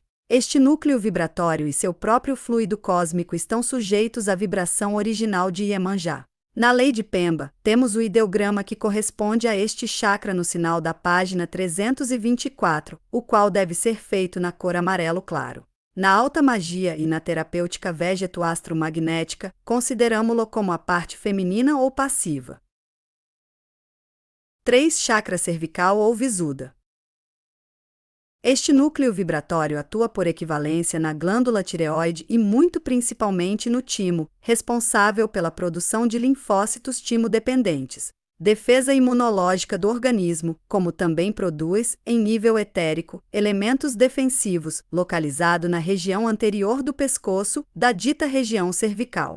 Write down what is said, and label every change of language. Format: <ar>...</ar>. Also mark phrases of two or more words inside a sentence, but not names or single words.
<pt>Este núcleo vibratório e seu próprio fluido cósmico estão sujeitos à vibração original de Iemanjá. Na lei de Pemba, temos o ideograma que corresponde a este chakra no sinal da página 324, o qual deve ser feito na cor amarelo claro. Na alta magia e na terapêutica vegeto-astromagnética, consideramo-lo como a parte feminina ou passiva. 3. Chakra cervical ou visuda. Este núcleo vibratório atua por equivalência na glândula tireoide e muito principalmente no timo, responsável pela produção de linfócitos timo-dependentes, defesa imunológica do organismo, como também produz, em nível etérico, elementos defensivos, localizado na região anterior do pescoço, da dita região cervical.</pt>